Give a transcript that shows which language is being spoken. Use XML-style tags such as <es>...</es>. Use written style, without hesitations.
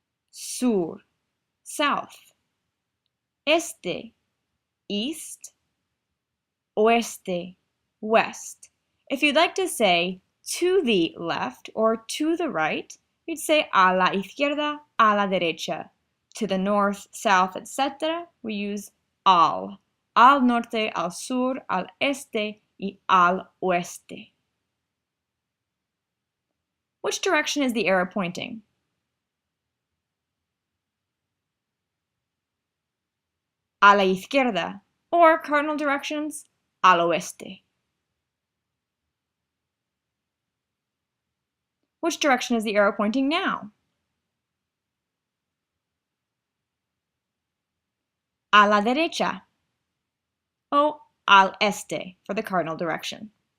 <en>Sur, south. Este, east. Oeste, west. If you'd like to say to the left or to the right, you'd say</en> <es>a la izquierda, a la derecha.</es> <en>To the north, south, etc., we use al.</en> <es>Al norte, al sur, al este, y al oeste.</es> <en>Which direction is the arrow pointing?</en> <es>A la izquierda,</es> <en>or cardinal directions,</en> <es>al oeste.</es> <en>Which direction is the arrow pointing now?</en> <es>A la derecha, o al este</es> <en>for the cardinal direction.</en>